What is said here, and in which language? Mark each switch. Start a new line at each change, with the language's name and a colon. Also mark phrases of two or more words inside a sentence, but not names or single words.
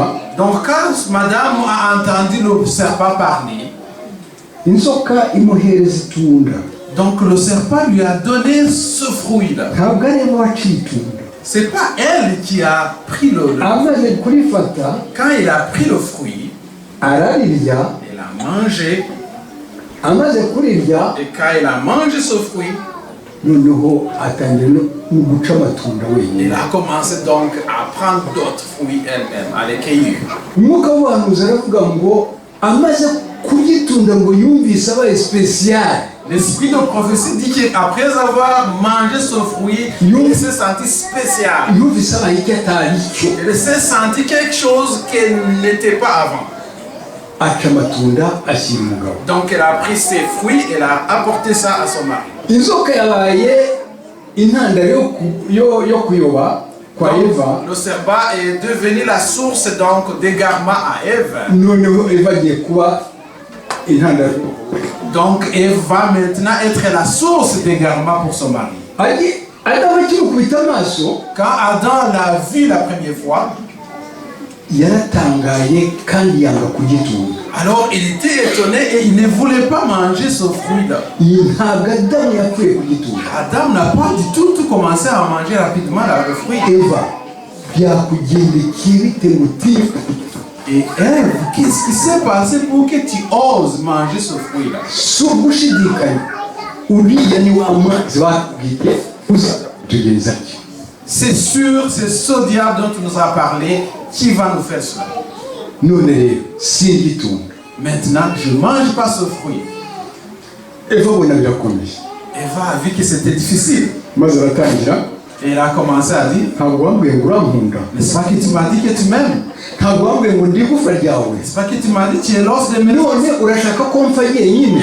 French: Donc quand madame a entendu le serpent parler,
Kinyarwanda: inzoka imuhereza itunda.
French: donc le serpent lui a donné ce fruit-là.
Kinyarwanda: Ntabwo ari we waciye itunda.
French: C'est pas elle qui a pris le...
Kinyarwanda: Amaze kurifata
French: Quand il a pris le fruit,
Kinyarwanda: ararirya,
French: il a mangé.
Kinyarwanda: amaze kurirya
French: Et quand il a mangé ce fruit,
Kinyarwanda: noneho atangira no guca amatunda
French: il
Kinyarwanda: wenyine.
French: a commencé donc à prendre d'autres fruits elle-même, à les cueillir.
Kinyarwanda: Umwuka w'ubuhanuzi aravuga ngo amaze kugitunda ngo yumvise abaye spécial.
French: L'esprit de prophétie dit qu'après avoir mangé ce fruit, il s'est senti spécial.
Kinyarwanda: Yumvise abaye icyo atari cyo.
French: Il s'est senti quelque chose qu'il n'était pas avant.
Kinyarwanda: Aca amatunda ashyira umugabo.
French: Donc elle a pris ses fruits et elle a apporté ça à son mari.
Kinyarwanda: Inzoka yabaye intandaro yo kuyoba kwa Eva.
French: Le serpent est devenu la source donc d'égarement à Ève.
Kinyarwanda: Noneho Eva agiye kuba intandaro.
French: Donc Ève va maintenant être la source d'égarement pour son mari.
Kinyarwanda: Adamu akimukubita amaso,
French: Quand Adam l'a vu la première fois,
Kinyarwanda: yaratangaye kandi yanga kugitunda.
French: alors il était étonné et il ne voulait pas manger ce fruit-là.
Kinyarwanda: Ntabwo Adamu yapfuye kugitunda.
French: Adam n'a pas du tout commencé à manger rapidement le fruit.
Kinyarwanda: Eva byakugendekeye bite mutima?
French: Et Ève, qu'est-ce qui s'est passé pour que tu oses manger ce fruit-là?
Kinyarwanda: Si ugushidikanya uriya ni wa mwanzi bakubwiye uzategereza ki?
French: C'est sûr, c'est ce diable dont tu nous as parlé qui va nous faire cela.
Kinyarwanda: None rero singitunda.
French: Maintenant, je ne mange pas ce fruit.
Kinyarwanda: Eva abona birakomeye,
French: Eva a vu que c'était difficile.
Kinyarwanda: maze aratangira,
French: Et elle a commencé à dire,
Kinyarwanda: ntabwo wambwiye ngo urankunda,
French: n'est-ce pas que tu m'as dit que tu m'aimes?
Kinyarwanda: ntabwo wambwiye ngo ndi igufa ryawe,
French: N'est-ce pas que tu m'as dit que tu es l'os de mes os?
Kinyarwanda: none urashaka ko mpfa jyenyine?